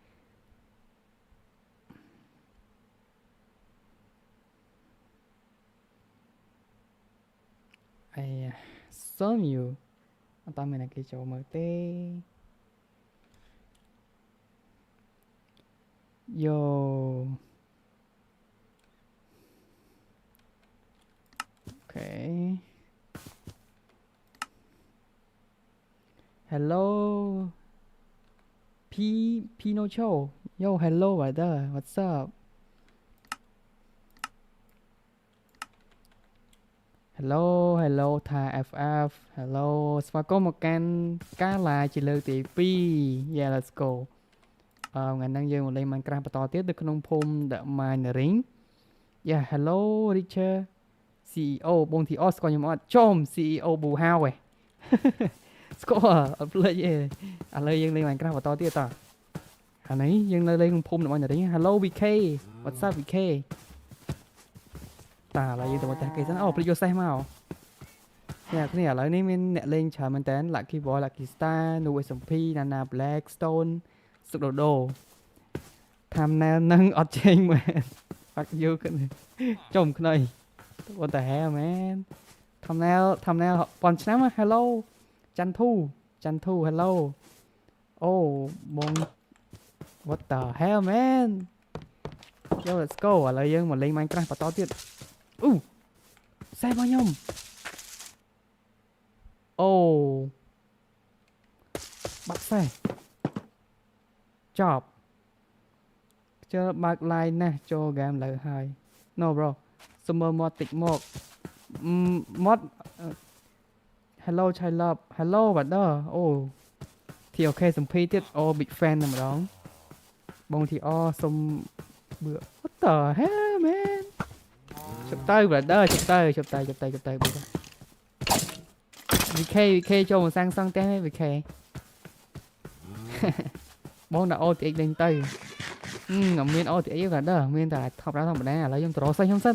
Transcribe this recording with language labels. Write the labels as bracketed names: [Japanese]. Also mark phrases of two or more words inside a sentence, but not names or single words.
[Khmer] សូមយូអត់តាមមានគេចូលមើលទេ [English] Yo OK Hello Pinocho Yo hello brother what's up Hello hello Thai FF Hello [Khmer] ស្វាគមន៍មកកាន់ការ live ជា លើកទី2 [English] Yeah let's go [Khmer] ថ្ងៃហ្នឹងយើងមកលេង Minecraft បន្តទៀតនៅក្នុងភូមិ The Mining [English] Yeah hello Richard CEO [Khmer] បងធីអស្គាល់ខ្ញុំអត់ចុំ CEO ប៊ូហៅហ៎ ស្គាល់អត់ភ្លេចទេឥឡូវយើងលេង Minecraft បន្តទៀតតោះអានេះយើងនៅលេងក្នុងភូមិ The Mining [English] Hello VK What's up VK [Khmer] តាឥឡូវយើងទៅមកតែគេសិនអូភ្លេចយកសេះមកអ្នកគ្នាឥឡូវនេះមានអ្នកលេងច្រើនមែន តើ Lucky Boy Lucky Star No SMP Nana Black Stone សុកដូដូ Thumbnail នឹងអត់ចេញមែន [English] Fuck you [Khmer] ចំខ្នៃ [English] What the hell man [Khmer] Thumbnail ប៉ុនឆ្នាំ Hello ច័ន្ទធូ Hello អូបង [English] What the hell man Yo let's go [Khmer] ឥឡូវយើងមកលេង Minecraft បន្តទៀតអូសេះរបស់ខ្ញុំ អូបាត់សេះចប់ជើបើក line ណាស់ចូល game លើហើយ [English] No bro [Khmer] សុំមើល mod តិចមក mod [English] Hello Chai Love Hello brother [Khmer] អូ TOK សំភីទៀតអូ [English] big fan [Khmer] តែម្ដងបង TR សុំបឿ [English] What the hell man [Khmer] ជប់ទៅ brother ជប់ទៅ VK ចូលមកសាំងសង់ផ្ទះ VK បងដាក់ OTX លេងទៅអត់មាន OTX ទេ brother មានតែធម្មតាឥឡូវខ្ញុំត្រសេះខ្ញុំសិន